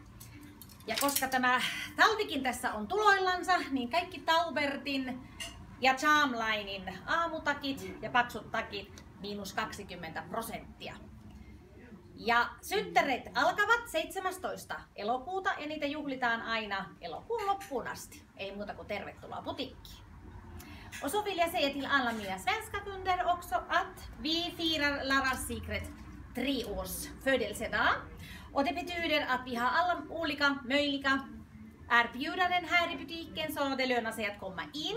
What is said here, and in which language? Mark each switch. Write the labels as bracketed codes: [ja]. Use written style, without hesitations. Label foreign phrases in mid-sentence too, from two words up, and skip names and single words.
[fi] Ja koska tämä talvikin tässä on tuloillansa, niin kaikki Taubertin ja Charmlinen aamutakit ja paksut takit -20%. Ja synttärit alkavat 17. elokuuta ja niitä juhlitaan aina elokuun loppuun asti. Ei muuta kuin tervetuloa butiikkiin. [sv] Och så vill jag säga till alla mina svenska kunder också att vi firar Laras Secret 3-års födelsedag. Och det betyder att vi har alla olika möjliga erbjudanden här i butiken, så det lönar sig att komma in.